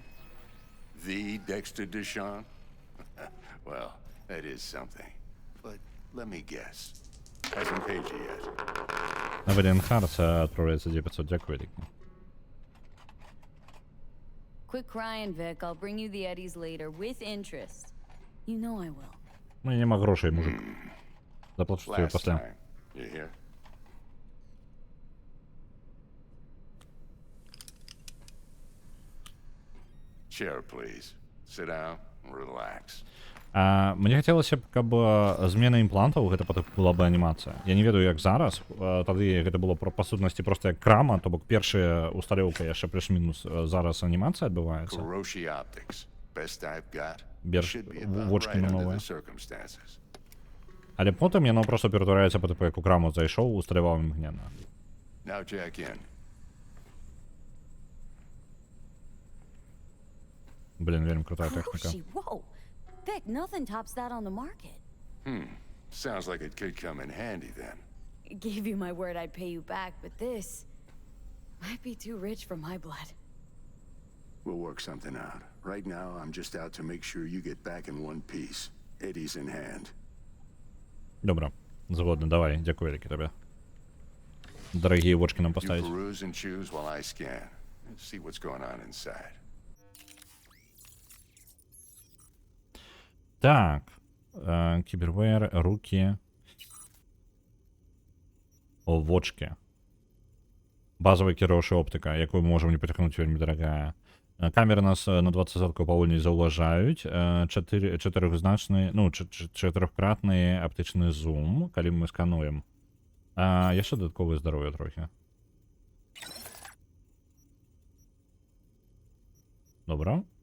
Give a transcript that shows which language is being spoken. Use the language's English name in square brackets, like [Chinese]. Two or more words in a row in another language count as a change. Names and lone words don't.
[English] The Dexter Deshawn? Well, that is something. But let me guess. Hasn't paid you yet. [Russian] На Valiant Hearts отправляется 900. [Ukrainian] Дякую, Рик. [English] Quit crying, Vic. I'll bring you the Eddies later, with interest. You know I will. [Russian] У меня [Ukrainian] нема грошей, [Russian] мужик. Заплачу тебе [English] Last [Russian] после. [English] time. You hear? Chair, please. Sit down and relax. [Belarusian] Мне хацелася б, каб змена імплантаў гэта была бы анімацыя. Я не ведаю як зараз, тады гэта было па сутнасці проста як крама, то бок першая усталёўка яшчэ плюс-мінус, зараз анімацыя адбываецца. [English] Kuroshi Optics. Best I've got. [Belarusian] Берж [English] Should be about [Belarusian] вочки [English] right under [Belarusian] новыя. [English] the circumstances. [Belarusian] Але потым яно проста ператвараецца па тыпу як у краму зайшоў, усталяваў імгненна. [English] Now jack in. [Belarusian] Блин, вельмі крутая тэхніка. [English] Kuroshi, whoa! Vic, nothing tops that on the market. Sounds like it could come in handy then. Gave you my word I'd pay you back, but this might be too rich for my blood. We'll work something out. Right now, I'm just out to make sure you get back in one piece. Eddie's in hand. [Belarusian] Добра, згодна, давай, дзякую вялікі табе. Дарагія вочки нам [English] You [Belarusian] паставіць. [English] peruse and choose while I scan. See what's going on inside. [Belarusian] Так, кібервеер, руки. О, вочки. [Ukrainian] Базовая кіруючая оптика, яку ми можемо не потягнути, [Belarusian] вельми дорогая. Камеры нас на 20% павольней заўважаюць. Чатырохзначны, ну, чатырохкратны аптычны зум, калі мы скануем. Яшчэ дадатковае здароўе трохі. Добра.